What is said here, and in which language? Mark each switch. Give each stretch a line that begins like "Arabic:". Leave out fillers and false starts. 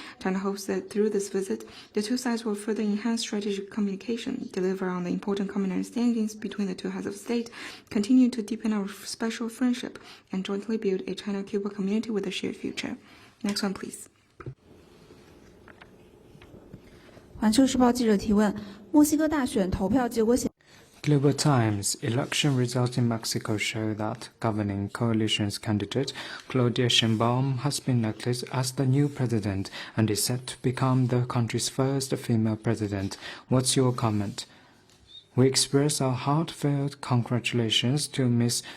English: China hopes that through this visit, the two sides will further enhance strategic communication, deliver on the important common understandings between the two heads of state, continue to deepen our special friendship, and jointly build a China-Cuba community with a shared future. Next one, please.
Chinese: 环球时报记者提问：墨西哥大选投票结果显。
English: Global Times election results in Mexico show that governing coalition's candidate Claudia Sheinbaum has been elected as the new president and is set to become the country's first female president. What's your comment? We express our heartfelt congratulations to Ms.